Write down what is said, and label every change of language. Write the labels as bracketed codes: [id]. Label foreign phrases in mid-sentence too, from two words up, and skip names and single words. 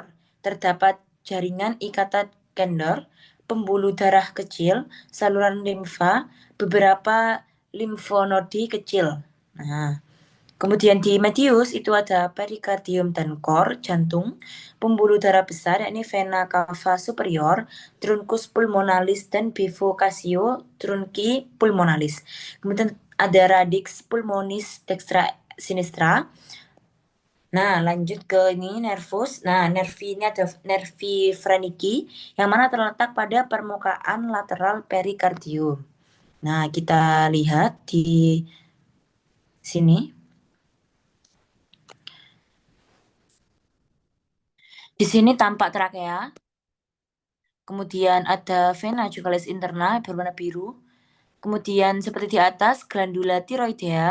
[id] Terdapat jaringan ikatan kendor, pembuluh darah kecil, saluran limfa, beberapa limfonodi kecil. Nah, kemudian di medius itu ada perikardium dan kor, jantung, pembuluh darah besar, yakni vena cava superior, truncus pulmonalis, dan bifurcatio trunci pulmonalis. Kemudian ada radix pulmonis dextra sinistra. Nah, lanjut ke ini nervus. Nah, nervi ini ada nervi Wernicke yang mana terletak pada permukaan lateral perikardium. Nah, kita lihat di sini. Di sini tampak trakea, kemudian ada vena jugalis interna berwarna biru, kemudian seperti di atas glandula tiroidea.